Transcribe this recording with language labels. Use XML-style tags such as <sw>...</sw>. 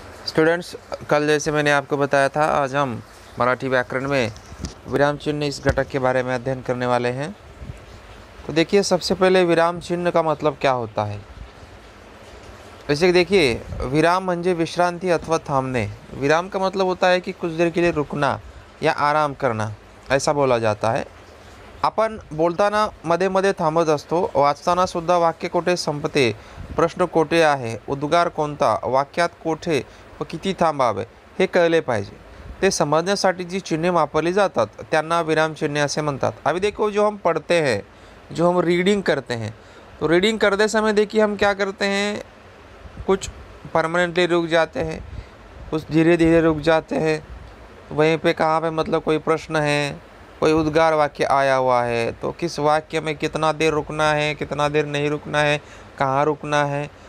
<hi>Students, कल जैसे मैंने आपको बताया था, आज हम मराठी व्याकरण में विराम चिन्ह इस घटक के बारे में अध्ययन करने वाले हैं। तो देखिए, सबसे पहले विराम चिन्ह का मतलब क्या होता है। वैसे देखिए, विराम</hi> <mr>म्हणजे विश्रांति अथवा</mr> <hi>थामने। विराम का मतलब होता है कि कुछ देर के लिए रुकना या आराम करना, ऐसा बोला जाता है।</hi> <mr>आपण बोलताना मध्ये मध्ये थांबत असतो, वाचताना सुद्धा वाक्य कोठे संपते, प्रश्न कोठे आहे, उद्गार कोणता, वाक्यात कोठे व किती थांबावे हे कळले पाहिजे। ते समजण्यासाठी जी चिन्हे वापरली जातात त्यांना विराम चिन्हे असे म्हणतात।</mr> <hi>अभी देखो, जो हम पढ़ते हैं, जो हम रीडिंग करते हैं, तो रीडिंग करते समय देखिए हम क्या करते हैं, कुछ परमानेंटली रुक जाते हैं, कुछ धीरे धीरे रुक जाते हैं। वहीं पे कहाँ पे मतलब कोई प्रश्न है, कोई उद्गार वाक्य आया हुआ है, तो किस वाक्य में कितना देर रुकना है, कितना देर नहीं रुकना है, कहाँ रुकना है।</hi>